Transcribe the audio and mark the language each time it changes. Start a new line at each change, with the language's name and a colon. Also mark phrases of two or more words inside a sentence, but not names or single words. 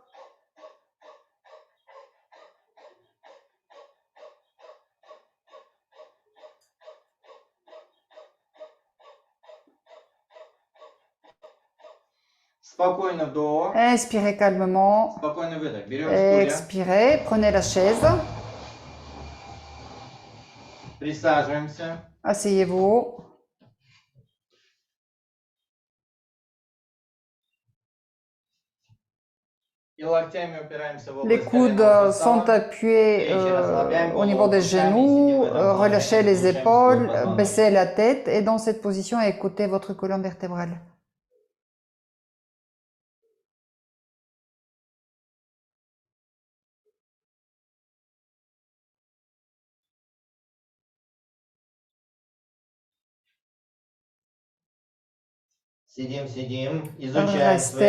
Russian: Спокойно вдох.
French: Inspirez calmement.
Russian: Спокойный выдох. Берем стулья.
French: Expirez. Prenez la chaise.
Russian: Присаживаемся.
French: Asseyez-vous.
Russian: И локтями упираемся в
French: Les
Russian: область
French: coudes
Russian: коленного
French: sont
Russian: сустава.
French: appuyés au niveau des genoux. Relâchez les épaules. Baissez la tête. Et dans cette position, écoutez votre colonne vertébrale.
Russian: Сидим, изучаем свое